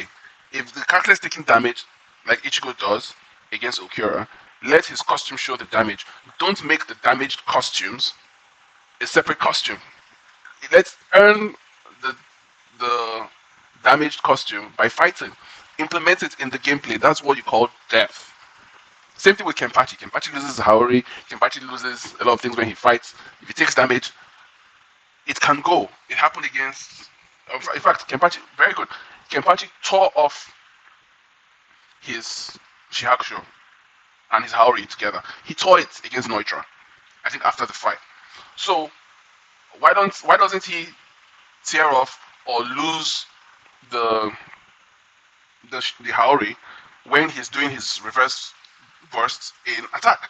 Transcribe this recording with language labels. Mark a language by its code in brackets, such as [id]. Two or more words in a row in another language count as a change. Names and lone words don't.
[en] If the character is taking damage, like Ichigo does against Okura, let his costume show the damage. Don't make the damaged costumes a separate costume. Let's earn the damaged costume by fighting. Implement it in the gameplay. That's what you call depth. Same thing with Kenpachi. Kenpachi loses Haori. Kenpachi loses a lot of things when he fights. If he takes damage, it can go. It happened against. In fact, Kenpachi, very good. Kenpachi tore off his Shihakusho and his Haori together. He tore it against Neutra, I think, after the fight. So why doesn't he tear off or lose the the Haori when he's doing his reverse bursts in attack?